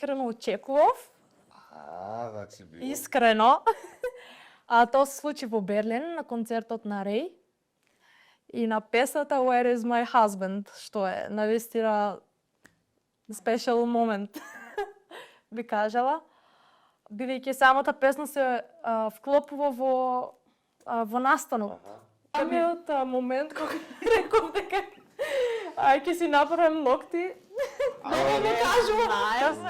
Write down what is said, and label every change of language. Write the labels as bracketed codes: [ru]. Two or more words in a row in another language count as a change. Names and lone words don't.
[mk] искрено очекував. Значи било. Искрено. Тоа се случи во Берлин на концертот на Рей. И на песната Where is my husband, што е навистина [en] special moment, [mk] би кажала. Бидејќи самата песна се вклопува во настанот. Самиот момент кога реков дека ќе си направам ногти, да не кажувам.